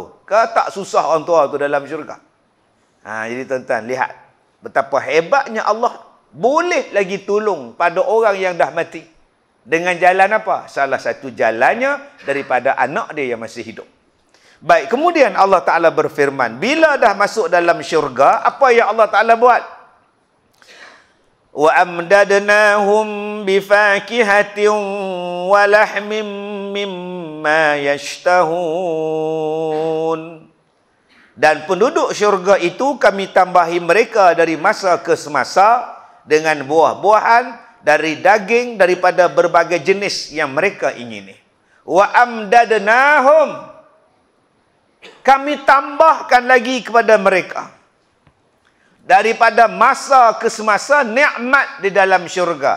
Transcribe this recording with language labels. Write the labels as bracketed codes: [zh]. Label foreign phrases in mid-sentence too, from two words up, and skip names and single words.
[ms] Ke tak susah orang tua tu dalam syurga. Jadi tuan-tuan, lihat betapa hebatnya Allah boleh lagi tolong pada orang yang dah mati. Dengan jalan apa? Salah satu jalannya daripada anak dia yang masih hidup. Baik, kemudian Allah Ta'ala berfirman, bila dah masuk dalam syurga, apa yang Allah Ta'ala buat? [ar] Wa amdadnahum bifakihatin wa lahmim mimma yashtahun. [ms] Dan penduduk syurga itu kami tambahi mereka dari masa ke semasa dengan buah-buahan, dari daging, daripada berbagai jenis yang mereka ingini. [ar] Wa amdadnahum, [ms] kami tambahkan lagi kepada mereka daripada masa ke semasa nikmat di dalam syurga.